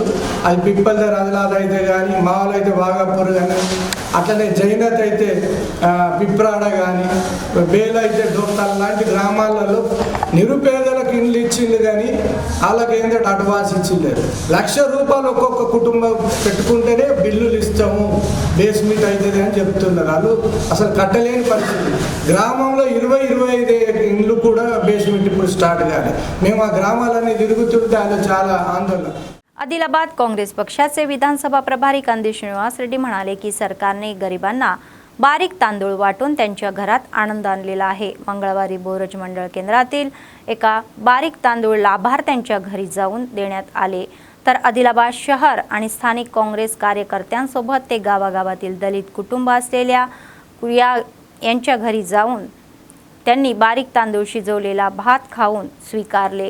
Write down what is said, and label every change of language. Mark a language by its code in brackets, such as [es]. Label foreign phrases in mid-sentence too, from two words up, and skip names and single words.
[te] అది పిప్పల్దర్ ఆదిలాబాద్ అయితే కానీ, మావల్ అయితే వాగాపూర్ కానీ, అట్లనే జైనత్ అయితే పిప్రాడ కానీ, బేల్ అయితే డోర్తాల్ లాంటి గ్రామాలలో నిరుపేదలకు ఇండ్లు ఇచ్చింది కానీ వాళ్ళకి ఏంటంటే అడ్వాన్స్ ఇచ్చింది. ₹1,00,000 ఒక్కొక్క కుటుంబం పెట్టుకుంటేనే బిల్లులు ఇస్తాము, బేస్మెంట్ అవుతుంది అని చెప్తున్నారు. వాళ్ళు అసలు కట్టలేని పరిస్థితి. గ్రామంలో 20-25 ఇండ్లు కూడా बेसमेंट ఇప్పుడు స్టార్ట్ కాలే. మేము ఆ గ్రామాలన్నీ తిరుగుతుంటే అది చాలా ఆందోళన. [mr] आदिलाबाद काँग्रेस पक्षाचे विधानसभा प्रभारी कंदी श्रीनिवास रेड्डी म्हणाले की सरकारने गरिबांना बारीक तांदूळ वाटून त्यांच्या घरात आनंद आणलेला आहे. मंगळवारी बोरज मंडळ केंद्रातील एका बारीक तांदूळ लाभार्थ्यांच्या घरी जाऊन देण्यात आले. तर आदिलाबाद शहर आणि स्थानिक काँग्रेस कार्यकर्त्यांसोबत ते गावागावातील दलित कुटुंब असलेल्या यांच्या घरी जाऊन त्यांनी बारीक तांदूळ शिजवलेला भात खाऊन स्वीकारले.